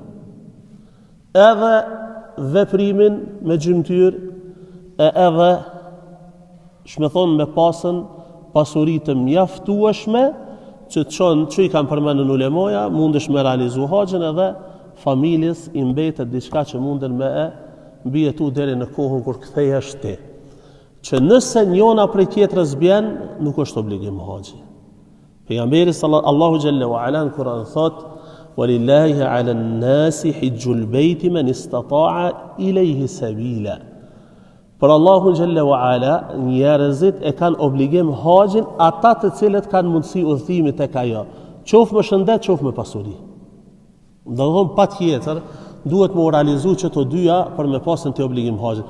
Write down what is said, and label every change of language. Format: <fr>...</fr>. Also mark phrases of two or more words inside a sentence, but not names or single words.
<sq>Edhe veprimin me gjymtyr, edhe shme thonë me pasën pasurit të mjaftueshme që të qonë që i kam përmendur në ulemoja, mundesh me realizu haxhin edhe familjes i mbetet diçka që munden me e mbijetu deri në kohën kur kthehesh ti. Që nëse njona prej tjetrës bjen, nuk është obligim haxhi. Pejgamberi Allahu</sq> <ar>جل وعلا</ar> <sq>në Kur'an thot:</sq> <ar>"ولله على الناس حج البيت من استطاع إليه سبيلا."</ar> <sq>Për Allahun</sq> <ar>جل وعلا,</ar> <sq>njerëzit e kanë obligim haxhin ata të cilët kanë mundësi udhëtimi tek ajo, qoftë me shëndet, qoftë me pasuri. Do të thonë patjetër duhet me realizu që të dyja për me pasën të obligim haxhin.</sq>